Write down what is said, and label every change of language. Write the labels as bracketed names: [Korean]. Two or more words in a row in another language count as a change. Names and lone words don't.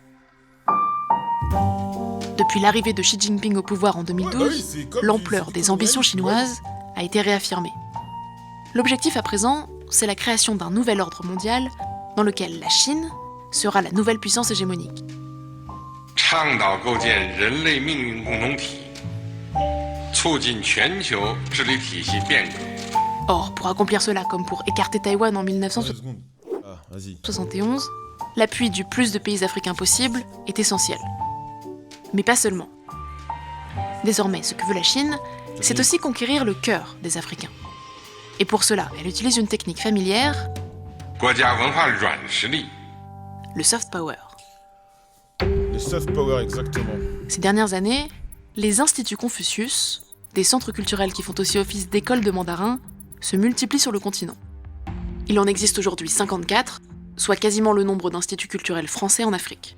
[French] Depuis l'arrivée de Xi Jinping au pouvoir en 2012, l'ampleur des ambitions chinoises a été réaffirmée. L'objectif à présent, c'est la création d'un nouvel ordre mondial dans lequel la Chine sera la nouvelle puissance hégémonique. [Chinese] 倡导构建人类命运共同体，促进全球治理体系变革。 [French] Or, pour accomplir cela, comme pour écarter Taïwan en 2 secondes. Ah, vas-y. 1971, l'appui du plus de pays africains possible est essentiel. Mais pas seulement. Désormais, ce que veut la Chine, c'est aussi conquérir le cœur des Africains. Et pour cela, elle utilise une technique familière, [Chinese] 国家文化软实力。 [French] le soft power. Le soft power, exactement. Ces dernières années, les instituts Confucius, des centres culturels qui font aussi office d'écoles de mandarin, se multiplient sur le continent. Il en existe aujourd'hui 54, soit quasiment le nombre d'instituts culturels français en Afrique.